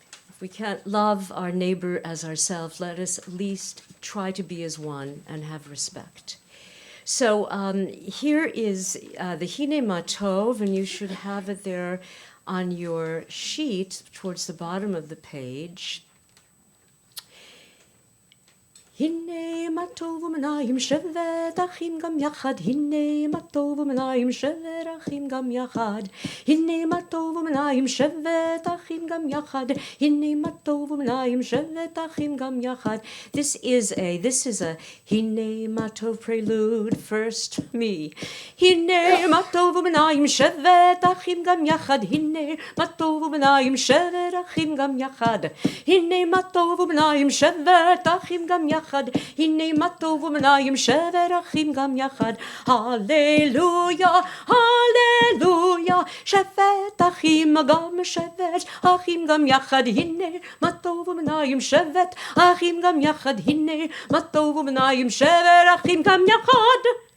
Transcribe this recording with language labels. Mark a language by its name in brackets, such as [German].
[English] If we can't love our neighbor as ourselves, let us at least try to be as one and have respect. So here is the Hine Matov, and you should have it there on your sheet towards the bottom of the page. [Hebrew] הנה מה טוב ומנעים שבת אחים גם יחד, הנה מה טוב ומנעים שבת אחים גם יחד, הנה מה טוב ומנעים שבת אחים גם יחד, הנה מה טוב ומנעים שבת אחים גם יחד. [English] This is a הנה מה טוב prelude, first me. [Hebrew] הנה מה טוב ומנעים שבת אחים גם יחד, הנה מה טוב ומנעים שבת אחים גם יחד, הנה מה טוב ומנעים שבת אחים גם יחד, הנה מה טוב ומנעים שבת אחים גם יחד. הללויה, הללויה, שבת אחים גם שבת אחים גם יחד, הנה מה טוב ומנעים שבת אחים גם יחד, הנה מה טוב ומנעים שבת אחים גם יחד.